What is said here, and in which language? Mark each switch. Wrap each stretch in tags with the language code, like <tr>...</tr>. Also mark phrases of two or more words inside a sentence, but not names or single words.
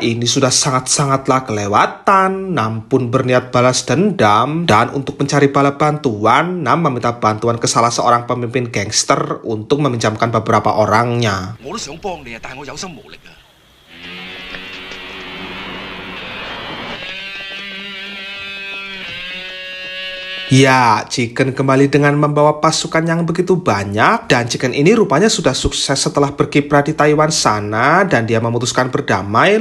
<id>ini sudah sangat-sangatlah kelewatan, Nam pun berniat balas dendam. Dan untuk mencari bala bantuan, Nam meminta bantuan ke salah seorang pemimpin gangster untuk meminjamkan beberapa orangnya.</id> <yue>我都想幫你啊，但係我有心無力啊。</yue> <id>Ya, Chicken kembali dengan membawa pasukan yang begitu banyak, dan Chicken ini rupanya sudah sukses setelah berkiprah di Taiwan sana, dan dia memutuskan berdamai.</id>